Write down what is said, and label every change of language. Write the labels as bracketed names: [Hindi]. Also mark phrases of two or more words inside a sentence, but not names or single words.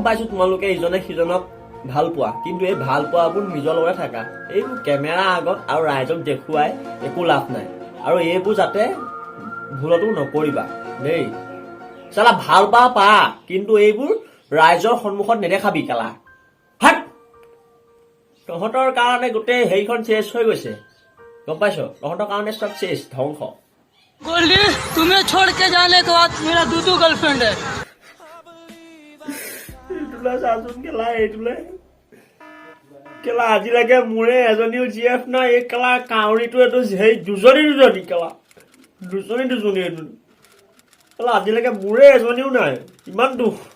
[Assamese] পাইছো তোমালোকে ইজনে সিজনক ভাল পোৱা কিন্তু এই ভাল পোৱাবোৰ নিজৰ লগতে থাকা এইবোৰ কেমেৰা আগত আৰু ৰাইজক দেখুৱাই একো লাভ নাই আৰু এইবোৰ যাতে ভুলতো নকৰিবা দেই চালা ভাল পা কিন্তু এইবোৰ ৰাইজৰ সন্মুখত নেদেখাবি কেলা হাট তহঁতৰ কাৰণে গোটেই হেৰিখন চেছ হৈ গৈছে গম পাইছ তহঁতৰ কাৰণে চব চেছ ধ্বংস [Hindi] गोल्डी तुम्हें छोड़ के जाने के बाद मेरा दो गर्लफ्रेंड है [Assamese] এইটোলে চাচোন কেলা এইটোলে কেলা আজিলৈকে মোৰে এজনীও জিএফ নাই এই কেলা কাউৰীটো এইটো সেই দুজনী কেলা দুজনী এইটো কেলা আজিলৈকে মোৰে এজনীও নাই ইমান দুখ